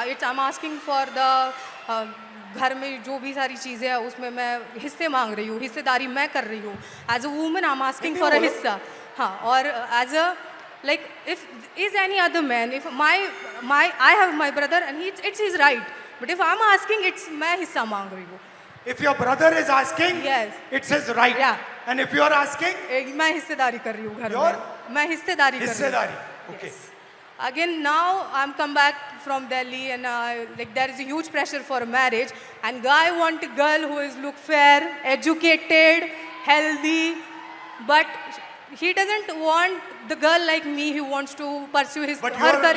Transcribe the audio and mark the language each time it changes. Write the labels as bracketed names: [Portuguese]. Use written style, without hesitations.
[English] I'm asking for the [Hindi] घर में जो भी सारी चीज़ें हैं उसमें मैं हिस्से मांग रही हूँ, हिस्सेदारी मैं कर रही हूँ. [English] As a woman, I'm asking for a हिस्सा. हाँ, और as a like if is any other man, if I have my brother and it's his right. But if I'm asking, it's [Hindi] मैं हिस्सा मांग रही हूँ. [English] If your brother is asking, yes, it's his right. Yeah. And if you are asking, [Hindi] मैं हिस्सेदारी कर रही हूँ घर में. मैं हिस्सेदारी कर रही हूँ. हिस्सेदारी. Okay. [English] Yes. Again, now I'm come back from Delhi and like there is a huge pressure for marriage, and guy want a girl who is look fair, educated, healthy, but he doesn't want the girl like me who wants to pursue her career.